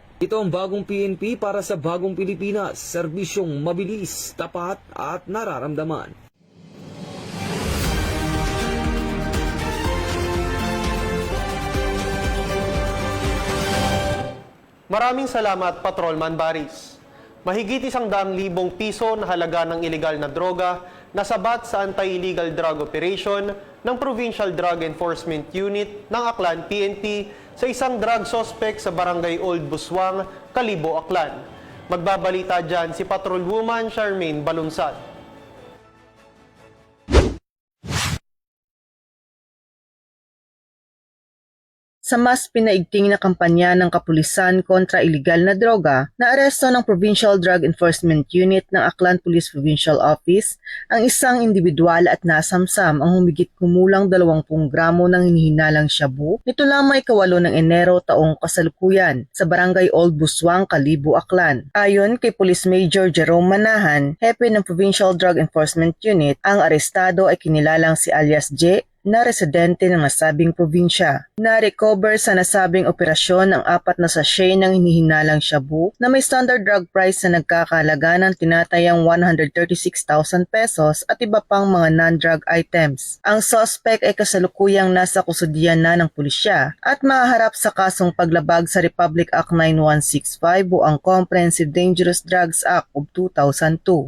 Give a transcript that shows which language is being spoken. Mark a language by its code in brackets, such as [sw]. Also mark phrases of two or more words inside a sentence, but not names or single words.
[tl] Ito ang bagong PNP para sa bagong Pilipinas, serbisyong mabilis, tapat at nararamdaman. Maraming salamat, Patrolman Baris. Mahigit 100,000 piso na halaga ng ilegal na droga nasabat sa [en] Anti-Illegal Drug Operation [tl] ng Provincial Drug Enforcement Unit ng Aklan PNP sa isang drug suspect sa Barangay Old Buswang, Kalibo, Aklan. Magbabalita dyan si Patrolwoman Charmaine Balunsad. Sa mas pinaigting na kampanya ng kapulisan kontra iligal na droga, naaresto ng Provincial Drug Enforcement Unit ng Aklan Police Provincial Office ang isang individual at nasamsam ang humigit kumulang 20 gramo ng hinihinalang shabu nito lamang 8 ng Enero taong kasalukuyan sa Barangay Old Buswang, Kalibo, Aklan. Ayon kay Police Major Jerome Manahan, hepe ng Provincial Drug Enforcement Unit, ang arestado ay kinilalang si alias J na residente ng nasabing probinsya. Na-recover sa nasabing operasyon ang 4 na sachet ng hinihinalang shabu na may [en] standard drug price [tl] na nagkakahalaga ng tinatayang 136,000 pesos at iba pang mga [en] non-drug items. [tl] Ang suspect ay kasalukuyang nasa kusudian na ng pulisya at mahaharap sa kasong paglabag sa Republic Act 9165 o ang Comprehensive Dangerous Drugs Act of 2002.